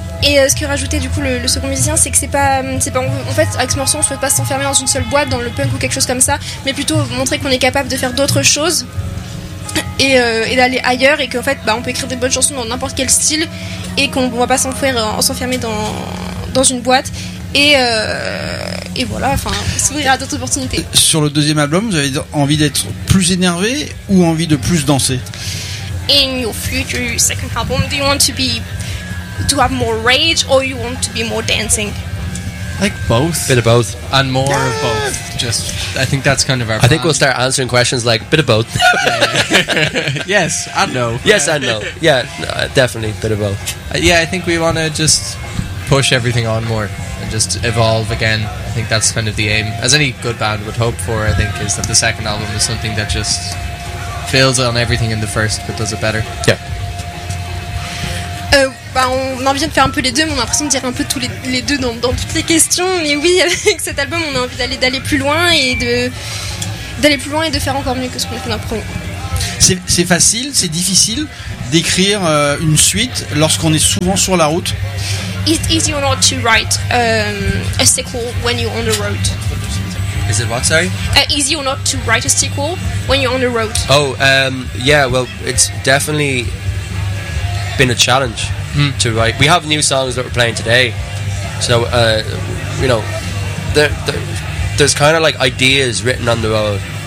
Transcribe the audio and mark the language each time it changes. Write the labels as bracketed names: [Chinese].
[French] Et ce que rajoutait du coup le second musicien, c'est que c'est pas en fait, avec ce morceau, on ne souhaite pas s'enfermer dans une seule boîte, dans le punk ou quelque chose comme ça, mais plutôt montrer qu'on est capable de faire d'autres choses et d'aller ailleurs, et qu'en fait on peut écrire des bonnes chansons dans n'importe quel style, et qu'on ne va pas s'enfermer dans une boîte. Et voilà, enfin, s'ouvrir à d'autres opportunités. Sur le deuxième album, vous avez envie d'être plus énervé ou envie de plus danser? [English] In your future second album, do you want to be to have more rage or you want to be more dancing? Like both, bit of both, and more of both. Just, I think that's kind of our plan. I think we'll start answering questions like bit of both. Yes and no. Yes and no. Yeah, no, definitely bit of both. Yeah, I think we want to just push everything on more and just evolve again. I think that's kind of the aim, as any good band would hope for. I think is that the second album is something that just fails on everything in the first but does it better. Yeah. [French] On a envie de faire un peu les deux, mais on a l'impression de dire un peu tous les deux dans toutes les questions. Mais oui, avec cet album, on a envie d'aller plus loin et de faire encore mieux que ce qu'on a fait dans le premier. C'est facile, c'est difficile d'écrire une suite lorsqu'on est souvent sur la route. [English] It's easy or not to write a sequel when you're on the road. Is it what, sorry? Easy or not to write a sequel when you're on the road. Oh, yeah, well, it's definitely been a challenge to write. We have new songs that we're playing today. So, you know, there's kind of like ideas written on the road.